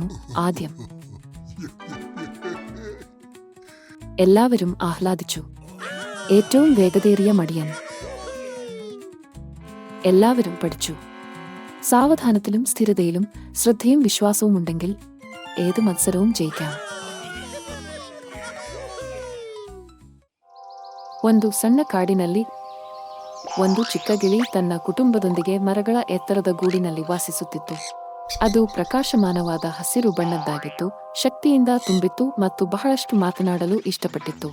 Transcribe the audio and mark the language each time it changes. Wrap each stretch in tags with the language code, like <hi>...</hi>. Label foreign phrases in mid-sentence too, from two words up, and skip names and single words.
<ml>ആദ്യം. എല്ലാവരും ആഹ്ലാദിച്ചു. ഏറ്റവും വേഗതയേറിയ മടിയൻ. എല്ലാവരും പഠിച്ചു. സാവധാനത്തിലും സ്ഥിരതയിലും ശ്രദ്ധയും വിശ്വാസവും ഉണ്ടെങ്കിൽ ഏത് മത്സരവും ജയിക്കാം.</ml> <kn>ಒಂದು ಸಣ್ಣ ಕಾಡಿನಲ್ಲಿ ಒಂದು ಚಿಕ್ಕ ಗಿಳಿ ತನ್ನ ಕುಟುಂಬದೊಂದಿಗೆ ಮರಗಳ ಎತ್ತರದ ಗೂಡಿನಲ್ಲಿ ವಾಸಿಸುತ್ತಿತ್ತು. ಅದು ಪ್ರಕಾಶಮಾನವಾದ ಹಸಿರು ಬಣ್ಣದ್ದಾಗಿತ್ತು, ಶಕ್ತಿಯಿಂದ ತುಂಬಿತ್ತು ಮತ್ತು ಬಹಳಷ್ಟು ಮಾತನಾಡಲು ಇಷ್ಟಪಟ್ಟಿತ್ತು.</kn>